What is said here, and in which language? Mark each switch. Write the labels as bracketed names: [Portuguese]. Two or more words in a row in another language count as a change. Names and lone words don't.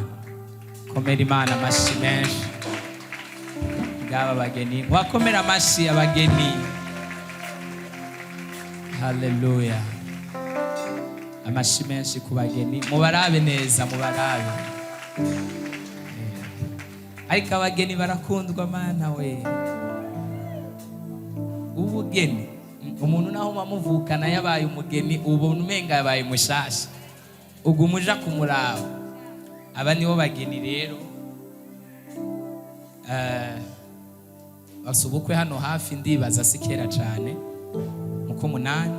[Rundi] Komera Imana amashi menshi ngaba abageni, wakomera amashi abageni. Haleluya, amashi menshi ku bageni. Mubarabe neza, mubarabe. Ariko abageni barakundwa Mana we. Ubugeni umuntu naho mamuvukana yabaye umugeni, ubona umenga yabaye mushasha, ugumuja kumuraba. Aba nibo bageni rero. Basubukwe hano hafi, ndibaza sikera cyane mukumunani.